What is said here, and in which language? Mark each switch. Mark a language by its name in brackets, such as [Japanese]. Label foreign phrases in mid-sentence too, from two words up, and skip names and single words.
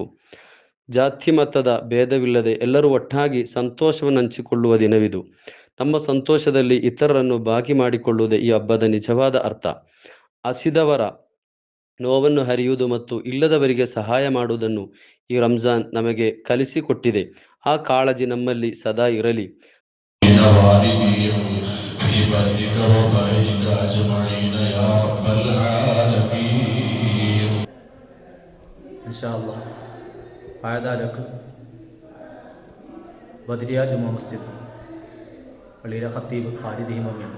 [Kannada] ಜಾತಿ ಮತದ ಭೇದವಿಲ್ಲದೆ ಎಲ್ಲರೂ ಒಟ್ಟಾಗಿ ಸಂತೋಷವನ್ನು ಹಂಚಿಕೊಳ್ಳುವ ದಿನವಿದು. ನಮ್ಮ ಸಂತೋಷದಲ್ಲಿ ಇತರರನ್ನು ಭಾಗಿ ಮಾಡಿಕೊಳ್ಳುವುದೇ ಈ ಹಬ್ಬದ ನಿಜವಾದ ಅರ್ಥ. ಹಸಿದವರ ನೋವನ್ನು ಹರಿಯುವುದು ಮತ್ತು ಇಲ್ಲದವರಿಗೆ ಸಹಾಯ ಮಾಡುವುದನ್ನು ಈ ರಂಜಾನ್ ನಮಗೆ ಕಲಿಸಿಕೊಟ್ಟಿದೆ. ಆ ಕಾಳಜಿ ನಮ್ಮಲ್ಲಿ ಸದಾ ಇರಲಿ. [Arabic] إن شاء الله [Malayalam] പായദാരക്ക് ബദ്രിയ ജുമാ മസ്ജിദ് പള്ളിയിലെ ഖത്തീബ് ഖാലിദ് ഹിമമിയാണ്.